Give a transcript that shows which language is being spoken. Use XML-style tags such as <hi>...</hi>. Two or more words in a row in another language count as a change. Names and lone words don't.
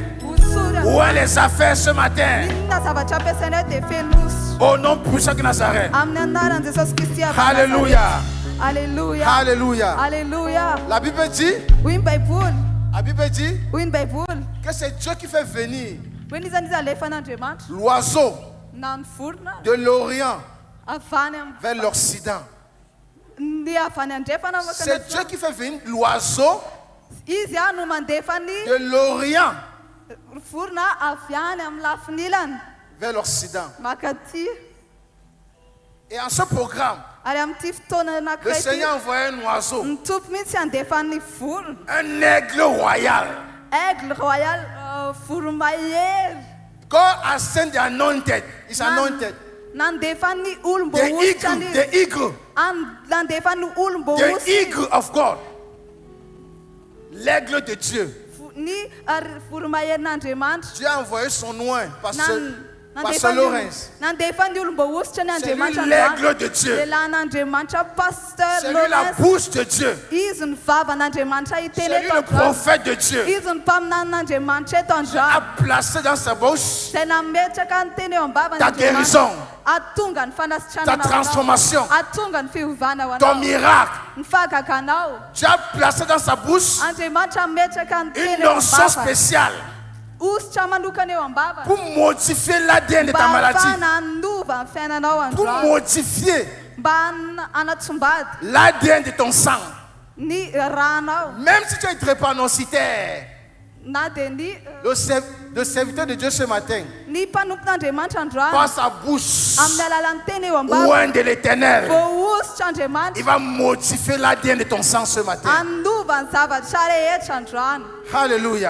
<fr>Où est les affaires ce matin? Au nom puissant de Nazareth. Alléluia. Alléluia. Alléluia. Alléluia. La Bible dit, Oui, Bible. la Bible dit Oui, Bible. que c'est Dieu qui fait venir Oui,</fr> <mg>niza lefan'Andriamanitra</mg> <fr>l'oiseau</fr> <mg>na ny vorona</mg> <fr>de l'Orient</fr> <mg>avany</mg> <fr>vers l'Occident.</fr> <mg>ny avany andrefana</mg> <fr>C'est Dieu qui fait venir l'oiseau</fr> <mg>izy no mandefa ny</mg> <fr>de l'Orient</fr> <mg>vorona avy any amin'ny lafinilany</mg> <fr>vers l'Occident.</fr> <mg>makaty.</mg> <fr>Et en ce programme,</fr> <mg>Ary amin'ity fotoana</mg> <fr>le</fr> <mg>anankiray ity,</mg> <fr>Seigneur a envoyé un oiseau,</fr> <mg>ny tompo mihitsy andefa ny vorona.</mg> <fr>un aigle royal. Aigle royal,</fr> <mg>voromahery.</mg> <en>God has sent the anointed. It's anointed.</en> <mg>Nandefa ny olombo</mg> <en>The</en> <mg>ositra</mg> <en>eagle, the eagle,</en> <mg>nandefa ny olombo</mg> <en>the</en> <mg>ositra.</mg> <en>eagle of God.</en> <fr>L'aigle de Dieu.</fr> <mg>Ny voromahery-n'Andriamanitra.</mg> <fr>Dieu a envoyé son oin, Pasteur</fr> <mg>Nandefa Lawrence. ny olombo ositra ny</mg> <fr>C'est lui</fr> <mg>Andriamanitra</mg> <fr>l'aigle de Dieu.</fr> <mg>lehilahin'Andriamanitra Pasteur</mg> <fr>C'est lui la Lawrence. bouche de Dieu.</fr> <mg>Izy ny vavan'Andriamanitra</mg> <fr>C'est</fr> <mg>hiteny</mg> <fr>lui</fr> <mg>eto</mg> <fr>le</fr> <mg>androany.</mg> <fr>prophète de Dieu.</fr> <mg>Izy ny mpaminanin'Andriamanitra eto</mg> <fr>A</fr> <mg>androany.</mg> <fr>placé dans sa bouche</fr> <mg>Tena nametraka ny teny eo ambavany</mg> <fr>ta guérison,</fr> <mg>atonga ny</mg> <fr>ta</fr> <mg>fanasitranana</mg> <fr>transformation,</fr> <mg>atonga ny fiovana ho</mg> <fr>ton</fr> <mg>anao,</mg> <fr>miracle.</fr> <mg>ny fahagaganao.</mg> <fr>Tu as placé dans sa bouche</fr> <mg>Andriamanitra ametraka ny teny</mg> <fr>une</fr> <mg>eo</mg> <fr>onction</fr> <mg>ambavany,</mg> <fr>spéciale</fr> <mg>ositra manokana eo ambavany</mg> <fr>pour modifier l'ADN de ta</fr> <mg>mba</mg> <fr>maladie,</fr> <mg>ahafahana handova ny fiainanao</mg> <fr>pour</fr> <mg>androany,</mg> <fr>modifier</fr> <mg>mba anatsombady</mg> <fr>l'ADN de ton sang.</fr> <mg>ny ranao,</mg> <fr>Même si tu es drépanocytaire, Le serviteur de Dieu ce matin, par sa bouche, loin de l'Éternel, il va modifier l'ADN de ton sang ce matin. Alléluia.</fr>